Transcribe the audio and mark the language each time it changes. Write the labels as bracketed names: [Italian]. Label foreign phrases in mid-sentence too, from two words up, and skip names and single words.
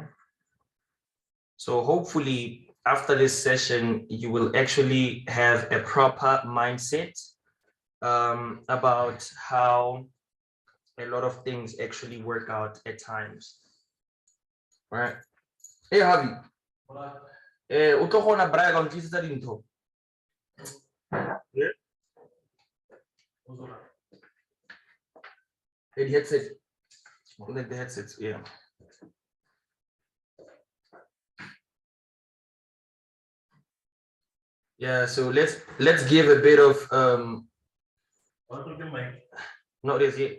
[English] So hopefully after this session, you will actually have a proper mindset about how a lot of things actually work out at times. All right. Hey, Javi. [Southern Sotho] O tlo gona brag on tlisetsa dintho. [English] Yeah. The headset. Like the headsets, yeah. Yeah, so let's give a bit of no, there's it.